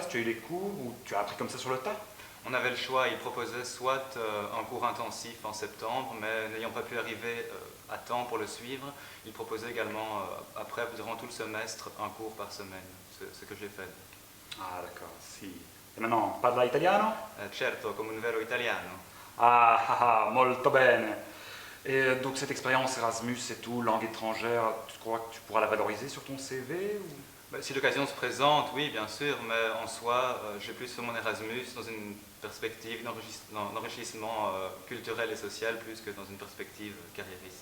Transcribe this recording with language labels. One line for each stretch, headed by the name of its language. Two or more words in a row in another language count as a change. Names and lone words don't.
French: Tu as eu des cours ou tu as appris comme ça sur le tas? On avait le choix, ils proposaient soit un cours intensif en septembre, mais n'ayant pas pu arriver à temps pour le suivre, ils proposaient également, après, durant tout le semestre, un cours par semaine, ce que j'ai fait. Ah d'accord, si. E maintenant,
Italian: parla italiano? Certo, come un vero italiano. Ah, molto bene.
French: Et donc cette expérience Erasmus et tout, langue étrangère, tu crois que tu pourras la valoriser sur ton CV ou... Si l'occasion se présente, oui, bien sûr, mais en soi, j'ai plus fait mon Erasmus dans une perspective d'enrichissement culturel et social, plus que dans une perspective carriériste.